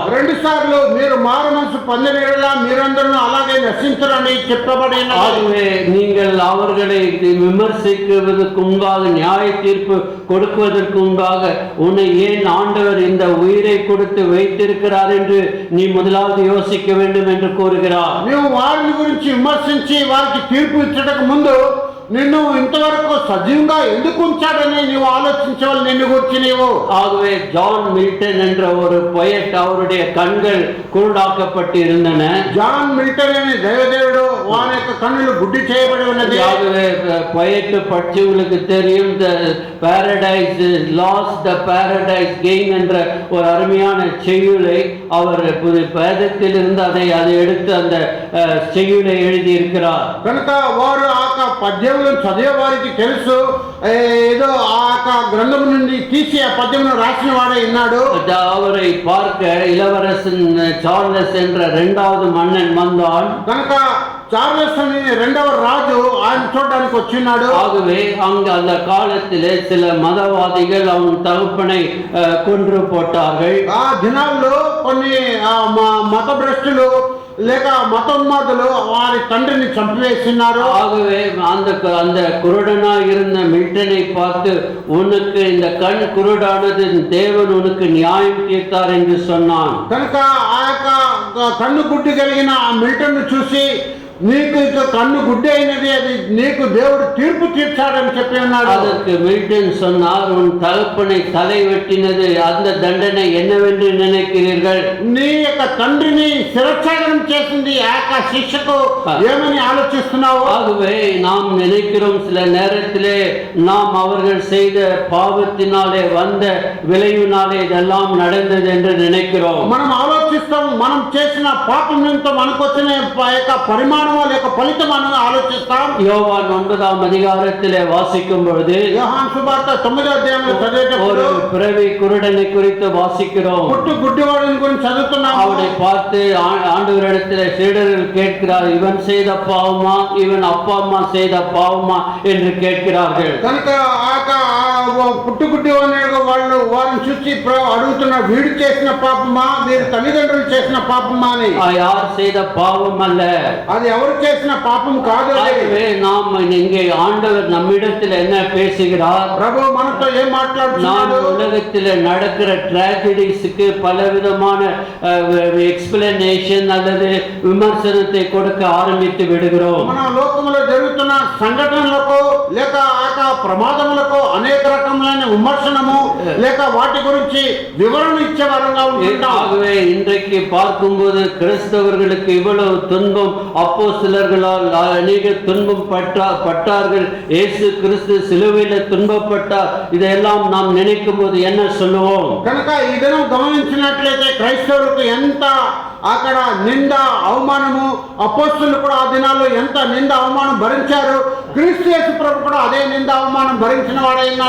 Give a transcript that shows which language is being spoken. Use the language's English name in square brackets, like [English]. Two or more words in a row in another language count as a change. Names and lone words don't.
[Telugu] 2 సార్లు మీరు మారు మనసు పొందినట్లా మీరందరూ అలాగే నశించరని చెప్పబడినది. [Tamil] ஆகவே நீங்கள் அவர்களை விமர்சிக்குவதற்கு முன்பாக, நியாய தீர்ப்பு கொடுக்குவதற்கு முன்பாக, உன்னை ஏன் ஆண்டவர் இந்த உயிரை கொடுத்து வைத்திருக்கிறார் என்று நீ முதலாவது யோசிக்க வேண்டும் என்று கூறுகிறார். [Telugu] వారిని గురించి విమర్శించి వారికి తీర్పు ఇచ్చటకు ముందు నిన్ను ఇంతవరకు సజీవంగా ఎందుకు ఉంచాడని నీవు ఆలోచించవాలి నిన్ను గురించి నీవు. [Tamil] ஆகவே ஜான் மில்டன் என்ற ஒரு பொயட், அவருடைய கண்கள் குருடாக்கப்பட்டு இருந்தன. [Telugu] జాన్ మిల్టన్ అనే దైవదేవుడు వాని యొక్క కన్నులు గుడ్డి చేయబడి ఉన్నది. [Tamil] ஆகவே பொயட் படிச்சவங்களுக்கு தெரியும், த பாரடைஸ் லாஸ்ட் த பாரடைஸ் கெயின் என்ற ஒரு அருமையான செய்யுளை அவர் வேதத்திலிருந்து அதை எடுத்து அந்த செய்யுளை எழுதி இருக்கிறார். [Telugu] కనుక వారు ఆ పద్యములను చదివే వారికి తెలుసు, ఏదో ఆ గ్రంథం నుండి తీసి ఆ పద్యమును రాసిన వాడే ఉన్నాడు. [Tamil] அவரை பார்க்க இளவரசன் சார்லஸ் என்ற இரண்டாவது மன்னன் வந்தான். [Telugu] కనుక చార్లెస్ అనే రెండవ రాజు ఆయన చూడడానికి వచ్చినాడు. [Tamil] ஆகவே அங்கு அந்த காலத்திலே சில மதவாதிகள் அவன் தகப்பனை கொன்று போட்டார்கள். [Telugu] ఆ దినాల్లో కొన్ని మత భ్రష్టులు లేక మతోన్మాదులు వారి తండ్రిని చంపివేస్తున్నారు. [Tamil] ஆகவே அந்த குருடனா இருந்த மில்டனை பார்த்து, உனக்கு இந்த கண் குருடானது தேவன் உனக்கு நியாயம் தீர்த்தார் என்று சொன்னான். [Telugu] కనుక ఆ యొక్క కన్ను గుడ్డి కలిగిన ఆ మిల్టన్ చూసి, నీకు ఇక కన్ను గుడ్డి అయినది, అది నీకు దేవుడు తీర్పు తీర్చాడని చెప్పి ఉన్నాడు. [Tamil] அதற்கு மில்டன் சொன்னார், உன் தகப்பனை தலை வெட்டினது அந்த தண்டனை என்னவென்று நினைக்கிறீர்கள்? [Telugu] నీ యొక్క తండ్రిని శిరఛేదనం చేసింది ఆ యొక్క శిక్షకు ఏమని ఆలోచిస్తున్నావు? [Tamil] ஆகவே நாம் நினைக்கிறோம், சில நேரத்திலே நாம் அவர்கள் செய்த பாவத்தினாலே வந்த விளைவினாலே இதெல்லாம் நடந்தது என்று நினைக்கிறோம். [Telugu] మనం ఆలోచిస్తాం, మనం చేసిన పాపం నిమిత్తం మనకు వచ్చిన యొక్క పరిమాణం లేక ఫలితం అని ఆలోచిస్తాం. [Tamil] யோவான் 9ஆம் அதிகாரத்திலே வாசிக்கும் பொழுது, [Telugu] యోహాను సువార్త 9వ అధ్యాయంలో చదివేటప్పుడు [Tamil] ஒரு பிறவி குருடனை குறித்து வாசிக்கிறோம். [Telugu] పుట్టు గుడ్డివాడిని గురించి చదువుతున్నాము. [Tamil] அவனை பார்த்து ஆண்டவரிடத்திலே சீடர்கள் கேட்கிறார், இவன் செய்த பாவமா இவன் அப்பா அம்மா செய்த பாவமா என்று கேட்கிறார்கள். [Telugu] కనుక పుట్టు గుడ్డివాడిని వాళ్ళు వారిని చూసి అడుగుతున్నారు, వీడు చేసిన పాపమా వీరి తల్లిదండ్రులు చేసిన పాపమా అని. [Tamil] யார் செய்த பாவம் அல்ல, [Telugu] అది ఎవరు చేసిన పాపం కాదు. [Tamil] ஆகவே நாம் இங்கே ஆண்டவர் நம்மிடத்தில் என்ன பேசுகிறார்? [Telugu] ప్రభు మనతో ఏం మాట్లాడుతున్నాడు? [Tamil] நாம் உலகத்தில் நடக்கிற டிராஜடிஸ்க்கு பலவிதமான எக்ஸ்பிளனேஷன் அல்லது விமர்சனத்தை கொடுக்க ஆரம்பித்து விடுகிறோம். [Telugu] మన లోకములో జరుగుతున్న సంఘటనలకు లేక ప్రమాదములకు అనేక రకములైన విమర్శనము లేక వాటి గురించి వివరణ ఇచ్చే వారంగా ఉంటాం. [Tamil] ஆகவே இன்றைக்கு பார்க்கும்போது கிறிஸ்தவர்களுக்கு இவ்வளவு துன்பம், அப்போஸ்தலர்களால் அநேக துன்பம் பட்டார்கள், இயேசு கிறிஸ்து சிலுவையில் துன்பப்பட்டார், இதெல்லாம் நாம் நினைக்கும் போது என்ன சொல்லுவோம்? [Telugu] కనుక ఈ దినం గమనించినట్లయితే క్రైస్తవులకు ఎంత అక్కడ నింద అవమానము, అపోస్తలులు కూడా ఆ దినాల్లో ఎంత నింద అవమానం భరించారు, క్రీస్తు యేసు ప్రభు కూడా అదే నింద అవమానం భరించిన వాడై ఉన్నాడు.